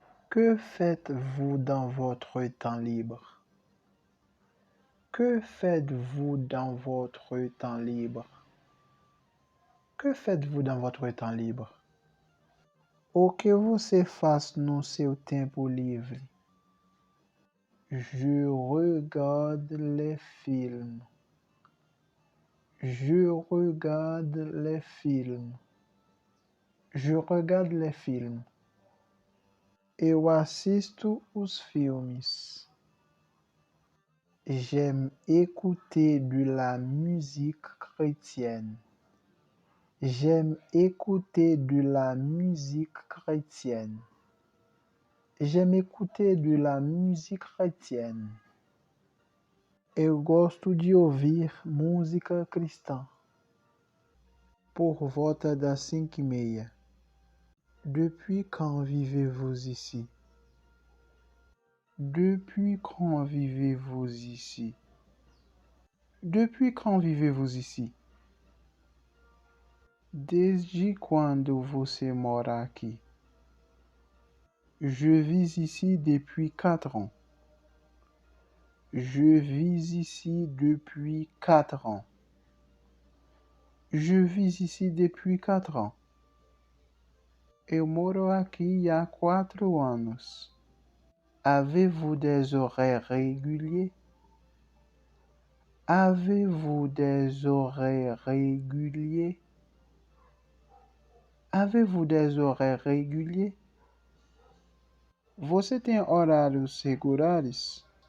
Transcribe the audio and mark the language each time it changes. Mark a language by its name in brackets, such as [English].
[French] Que faites-vous dans votre temps libre? Que faites-vous dans votre temps libre? Que faites-vous dans votre temps libre? [Portuguese] O que você faz no seu tempo livre? [French] Je regarde les films. Je regarde les films. Je regarde les films. [Portuguese] Eu assisto os filmes. [French] J'aime écouter de la musique chrétienne. J'aime écouter de la musique chrétienne. J'aime écouter de la musique chrétienne. [Portuguese] Eu gosto de ouvir música cristã. Por volta das 5h30. [French] Depuis quand vivez-vous ici? Depuis quand vivez-vous ici? Depuis quand vivez-vous ici? [Portuguese] Desde quando você mora aqui? [French] Je vis ici depuis 4 ans. Je vis ici depuis 4 ans. Je vis ici depuis 4 ans. [Portuguese] Eu moro aqui há 4 anos. [French] Avez-vous des horaires réguliers? Avez-vous des horaires réguliers? Avez-vous des horaires réguliers? [Portuguese] Você tem horários regulares?